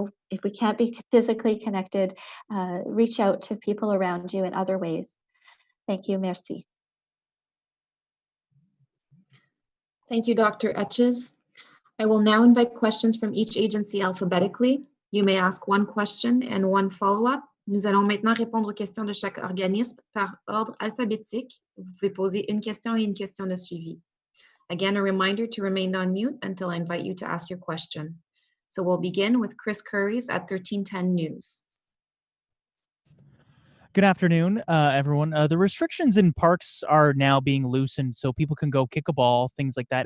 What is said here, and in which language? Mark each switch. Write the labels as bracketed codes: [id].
[en] If we can't be physically connected, reach out to people around you in other ways. Thank you. [fr] Merci. [en] Thank you, Dr. Etches. I will now invite questions from each agency alphabetically. You may ask one question and one follow-up. [fr] Nous allons maintenant répondre aux questions de chaque organisme par ordre alphabétique. Vous pouvez poser une question et une question de suivi. [en] Again, a reminder to remain on mute until I invite you to ask your question. So we'll begin with Chris Curries at 1310 News. Good afternoon, everyone. The restrictions in parks are now being loosened so people can go kick a ball, things like that.